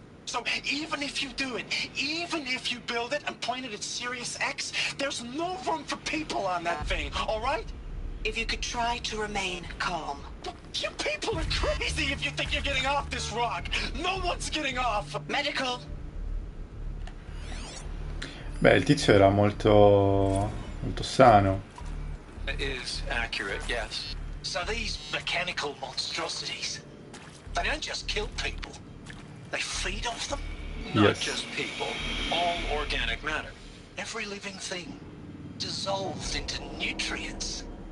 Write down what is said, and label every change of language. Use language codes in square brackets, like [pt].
[en] So even if you do it, even if you build it and point it at Sirius X, there's no room for people on that thing, all right? If you could try to remain calm. You people are crazy if you think you're getting off this rock. No one's getting off. Medical. [it] Beh, il tizio era molto sano. [en] It is accurate, yes. So these mechanical monstrosities, they don't just kill people. They feed off them. Not just people. All organic matter. Every living thing dissolved into nutrients.